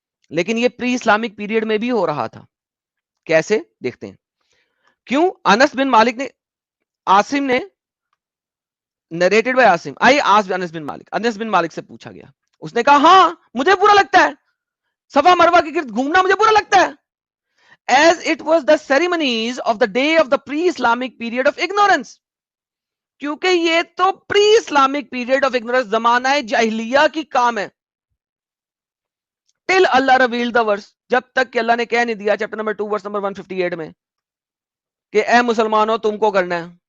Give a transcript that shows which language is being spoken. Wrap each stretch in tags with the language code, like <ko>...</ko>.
<ur>لیکن یہ pre Islamic period میں بھی ہو رہا تھا. کیسے؟ دیکھتے ہیں. کیوں؟ انس بن مالک نے، عاصم نے</ur> <en>narrated by Asim, I asked Anas bin Malik,</en> <ur>انس بن مالک سے پوچھا گیا، اس نے کہا ہاں مجھے برا لگتا ہے، صفا مروہ کے گرد گھومنا مجھے برا لگتا ہے.</ur> <en>As it was the ceremonies of the day of the pre-Islamic period of ignorance.</en> <ur>کیونکہ یہ تو</ur> <en>pre Islamic period of ignorance،</en> <ur>زمانہ جاہلیہ کی کام ہے.</ur> <en>till Allah revealed the verse،</en> <ur>جب تک کہ اللہ نے کہہ نہیں دیا</ur> <en>chapter number 2 verse number 158</en> <ur>میں کہ اے مسلمانوں تم کو کرنا ہے.</ur>